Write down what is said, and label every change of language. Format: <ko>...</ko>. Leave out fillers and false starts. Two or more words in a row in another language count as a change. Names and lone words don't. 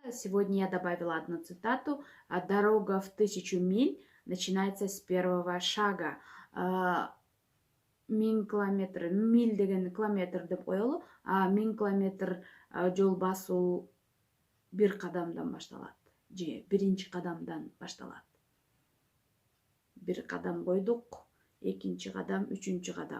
<ru>Сегодня я добавила одну цитату. Дорога в 1000 миль начинается с первого шага.</ru> <ky>Миң километр, миль деген километр деп коелу. 1000 километр жол басуу бир кадамдан башталат. Же биринчи кадамдан башталат. Бир кадам койдук, экинчи кадам, үчүнчү кадам.</ky>